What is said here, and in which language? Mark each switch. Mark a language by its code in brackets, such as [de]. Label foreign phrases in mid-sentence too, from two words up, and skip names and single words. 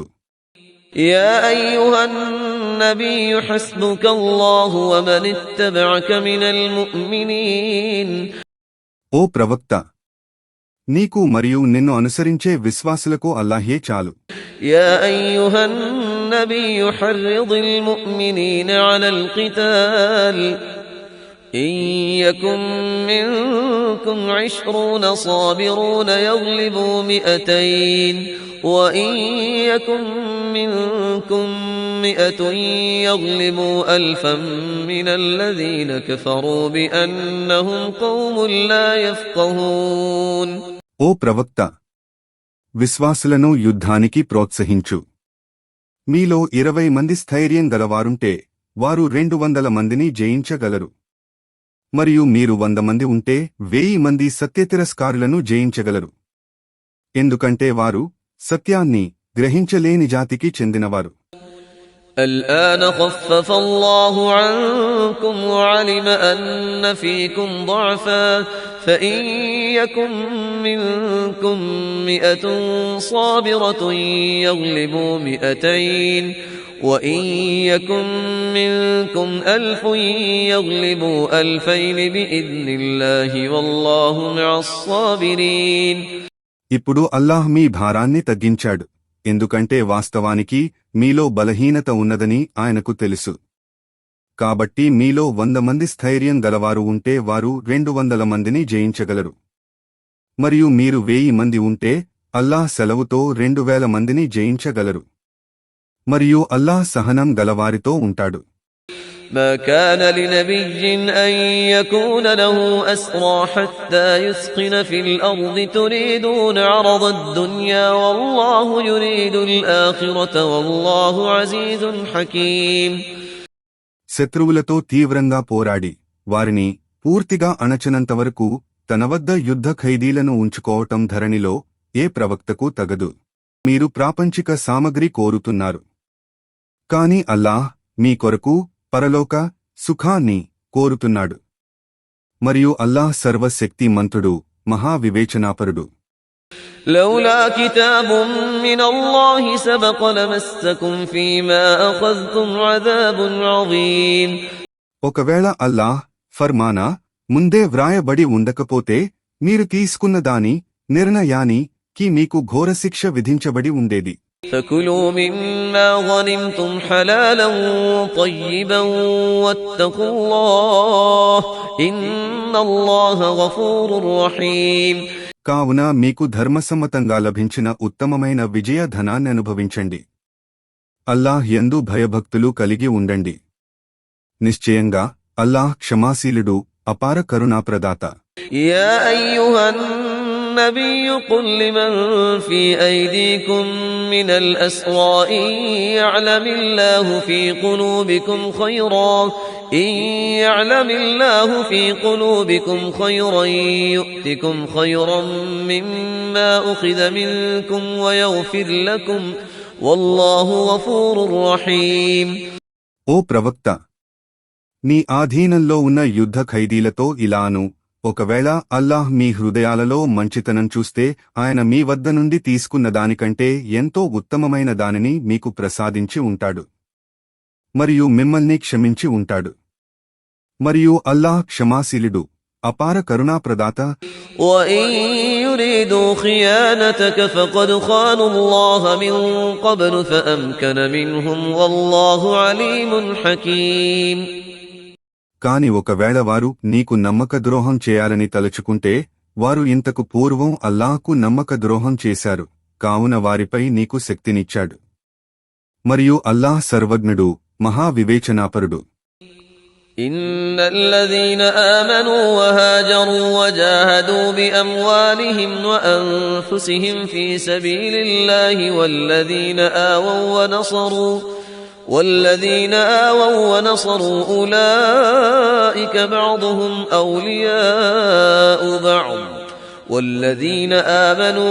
[ar] يا أيها النبي حسبك الله ومن اتبعك من المؤمنين. [te] ఓ ప్రవక్త, నీకు మరియు నిన్ను అనుసరించే విశ్వాసులకు అల్లాహే చాలు. [ar] يا أيها النبي حرض المؤمنين على القتال إن يكن منكم 20 صابرون يغلبوا 200 وإن يكن منكم 100 يغلبوا 1000 من الذين كفروا بأنهم قوم لا يفقهون. [te] ఓ ప్రవక్త, విశ్వాసులను యుద్ధానికి ప్రోత్సహించు. మీలో 20 మంది స్థైర్యం గలవారుంటే వారు 200 మందిని జయించగలరు. మరియు మీరు 100 మంది ఉంటే 1000 మంది సత్యతిరస్కారులను జయించగలరు. ఎందుకంటే వారు సత్యాన్ని గ్రహించలేని జాతికి చెందినవారు. [ar] الآن خفف الله عنكم وعلم أن فيكم ضعفا فإن يكن منكم 100 صابرة يغلبوا 200 وإن يكن منكم 1000 يغلبوا 2000 بإذن الله والله مع الصابرين. [te] ఇప్పుడు అల్లాహ్ మీ భారాన్ని తగ్గించాడు, ఎందుకంటే వాస్తవానికి మీలో బలహీనత ఉన్నదని ఆయనకు తెలుసు. కాబట్టి మీలో 100 మంది స్థైర్యం గలవారు ఉంటే వారు 200 మందిని జయించగలరు. మరియు మీరు 1000 మంది ఉంటే అల్లాహ్ సెలవుతో 2000 మందిని జయించగలరు. మరియు అల్లాహ్ సహనం గలవారితో ఉంటాడు. [ar] ما كان لنبي أن يكون له أسرى حتى يثخن في الأرض تريدون عرض الدنيا والله يريد الآخرة والله عزيز حكيم. [te] శత్రువులతో తీవ్రంగా పోరాడి వారిని పూర్తిగా అణచనంతవరకు తన వద్ద యుద్ధ ఖైదీలను ఉంచుకోవటం ధరణిలో ఏ ప్రవక్తకు తగదు. మీరు ప్రాపంచిక సామగ్రి కోరుతున్నారు, కాని అల్లాహ్ మీ కొరకు పరలోక సుఖాన్ని కోరుతున్నాడు. మరియు అల్లాహ్ సర్వశక్తిమంతుడు, మహావివేచనాపరుడు. [ar] لولا كتاب من الله سبق لمسكم فيما أخذتم عذاب عظيم. [te] ఒకవేళ అల్లాహ్ ఫర్మానా ముందే వ్రాయబడి ఉండకపోతే మీరు తీసుకున్న దాని నిర్ణయానికి మీకు ఘోరశిక్ష విధించబడి ఉండేది. [ar] فكلوا مما غنمتم حلالا طيبا واتقوا الله إن الله غفور رحيم. [te] కావున మీకు ధర్మసమ్మతంగా లభించిన ఉత్తమమైన విజయ ధనాన్ని అనుభవించండి. అల్లాహ్ యందు భయభక్తులు కలిగి ఉండండి. నిశ్చయంగా అల్లాహ్ క్షమాశీలుడు, అపార కరుణాప్రదాత. [ar] يا أيها النبي قل لمن في أيديكم من الأسرى إن يعلم الله في قلوبكم خيرا يؤتكم خيرا مما أخذ منكم ويغفر لكم والله غفور رحيم. [te] ఓ ప్రవక్త, నీ ఆధీనంలో ఉన్న యుద్ధ ఖైదీలతో ఇలాను, ఒకవేళ అల్లాహ్ మీ హృదయాలలో మంచితనం చూస్తే ఆయన మీ వద్ద నుండి తీసుకున్న దానికంటే ఎంతో ఉత్తమమైన దానిని మీకు ప్రసాదించి ఉంటాడు. మరియు మిమ్మల్ని క్షమించి ఉంటాడు. మరియు అల్లాహ్ క్షమాశీలుడు, అపార కరుణాప్రదాత. [ar] وَإِن يُرِيدُوا خِيَانَتَكَ فَقَدْ خَانُوا اللَّهَ مِن قَبْلُ فَأَمْكَنَ مِنْهُمْ وَاللَّهُ عَلِيمٌ حَكِيمٌ. [te] కాని ఒకవేళ వారు నీకు నమ్మక ద్రోహం చేయాలని తలుచుకుంటే వారు ఇంతకు పూర్వం అల్లాహ్కు నమ్మక ద్రోహం చేశారు, కావున వారిపై నీకు శక్తినిచ్చాడు. మరియు అల్లాహ్ సర్వజ్ఞుడు, మహావివేచనాపరుడు. [ar] إن الذين آمنوا وهاجروا وجاهدوا بأموالهم وأنفسهم في سبيل الله والذين آووا ونصروا أولئك بعضهم أولياء بعض والذين آمنوا